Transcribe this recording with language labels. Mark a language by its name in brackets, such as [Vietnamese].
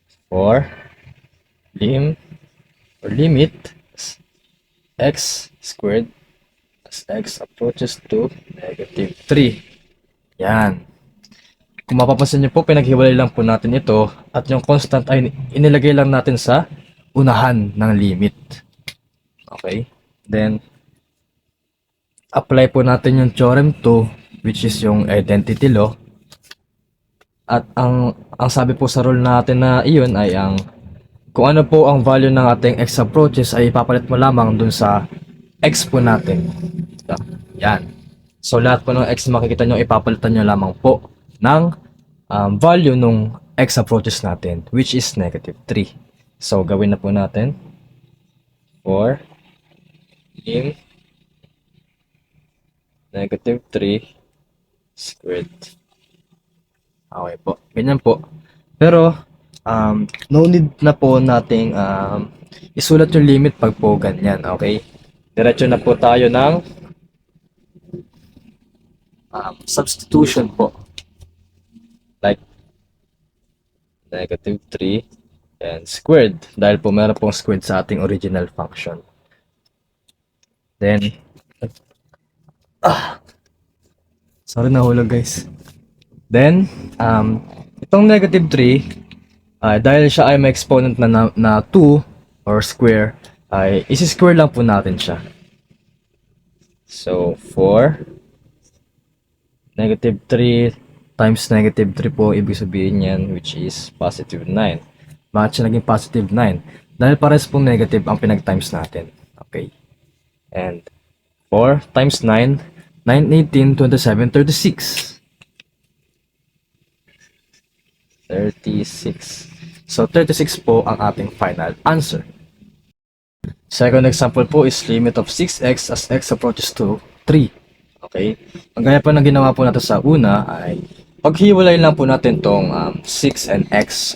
[English] 4 limit x squared as x approaches to negative 3. [Filipino] Yan. Kung mapapansin niyo po, pinaghiwalay lang po natin ito at yung constant ay inilagay lang natin sa unahan ng limit. [English] Okay? Then, apply [Filipino] po natin yung [English] theorem 2, which is yung identity law. [Filipino] At ang sabi po sa rule natin na iyon ay kung ano po ang value ng ating x approaches ay ipapalit mo lamang dun sa x po natin. Yan. So lahat po ng x makikita nyo, ipapalitan nyo lamang po ng value nung x approaches natin, [English] which is negative 3. [Filipino] So gawin na po natin. [English] 4 negative 3 squared. [Filipino] Okay po. Ganyan po. Pero [English] no need [Filipino] na po nating isulat yung limit pag po ganyan. Okay? Diretso na po tayo ng substitution po. [English] Like negative 3 and squared. [Filipino] Dahil po meron pong squared sa ating original function. Then, sorry nahulog guys. Then, itong negative 3, dahil siya ay may exponent na 2 or square, ay isi-square lang po natin siya. So, 4 negative 3 times negative 3 po, ibig sabihin yan, [English] which is positive 9. [Filipino] Bakit siya naging positive 9? Dahil pares pong negative ang pinag-times natin. Okay. [English] And 4 times 9, 9, 18, 27, 36. [Filipino] 36. So, 36 po ang ating [English] final answer. Second example po is limit of 6x as x approaches to 3. Okay? [Filipino] Ang gaya po ng ginawa po natin sa una ay paghiwalay lang po natin tong 6 and x.